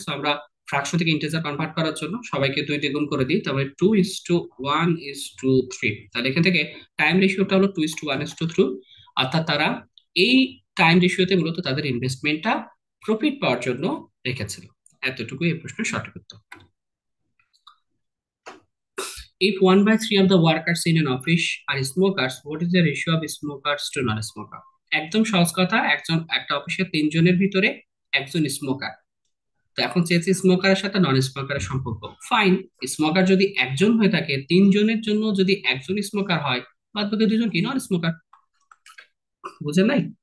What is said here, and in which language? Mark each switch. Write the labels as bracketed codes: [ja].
[bn] So আমরা fraction থেকে integer convert করার জন্য সবাইকে 2 দিয়ে গুণ করে দিই, তারপরে 2:1:3। তাহলে এখান থেকে টাইম রেশিওটা হলো 2:1:3। অর্থাৎ তারা এই টাইম রেশিওতে মূলত তাদের ইনভেস্টমেন্টটা প্রফিট পাওয়ার জন্য রেখেছিল। এতটুকুই এই প্রশ্নের সঠিক উত্তর। [en] If 1/3 of the workers in an office are smokers, what is the ratio of smokers to non-smoker? [bn] একদম সহজ কথা, একটা অফিসে 3 জনের ভিতরে একজন স্মোকার। তো এখন চেয়েছি স্মোকারের সাথে নন স্মোকারের সম্পর্ক। ফাইন, স্মোকার যদি একজন হয়ে থাকে, 3 জনের জন্য যদি একজন স্মোকার হয়, বাদ বাকি 2জন কি নন স্মোকার। বুঝেন নাই?